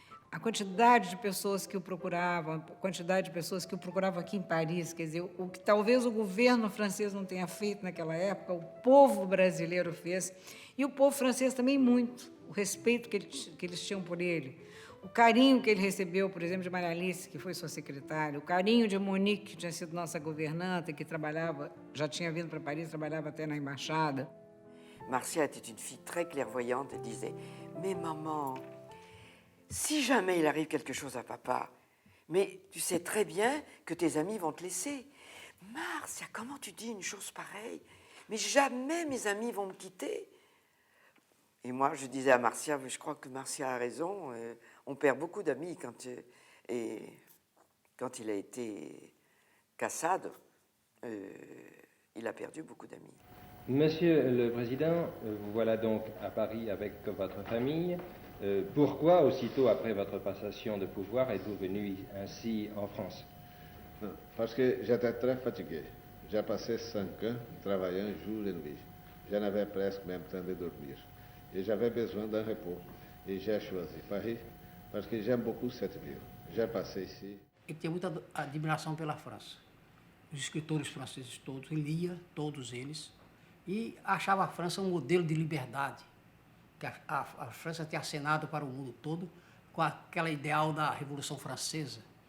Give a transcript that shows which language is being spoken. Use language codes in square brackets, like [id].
[pt] A quantidade de pessoas que o procuravam, a quantidade de pessoas que o procuravam aqui em Paris, quer dizer, o que talvez o governo francês não tenha feito naquela época, o povo brasileiro fez, e o povo francês também muito, o respeito que eles tinham por ele, O carinho que ele recebeu, por exemplo, de Maria Alice, que foi sua secretária, o carinho de Monique, que tinha sido nossa governanta, que trabalhava, já tinha vindo para Paris, trabalhava até na embaixada. [fr] Marcia était une fille très clairvoyante et disait « Mais maman, si jamais il arrive quelque chose à papa, mais tu sais très bien que tes amis vont te laisser. Marcia, comment tu dis une chose pareille? Mais jamais mes amis vont me quitter. » Et moi, je disais à Marcia, je crois que Marcia a raison, on perd beaucoup d'amis quand il a été cassade, il a perdu beaucoup d'amis. Monsieur le Président, vous voilà donc à Paris avec votre famille. Pourquoi, aussitôt après votre passation de pouvoir, êtes-vous venu ainsi en France? Parce que j'étais très fatigué. J'ai passé 5 ans travaillant jour et nuit. Je n'avais presque même temps de dormir. Et j'avais besoin d'un repos. Et j'ai choisi Paris parce que j'aime beaucoup cette ville. J'ai passé ici. [pt] Ele tinha muita admiração pela França. Os escritores franceses todos, ele lia todos eles e achava a França um modelo de liberdade, que a França tinha acenado para o mundo todo com aquela ideal da Revolução Francesa.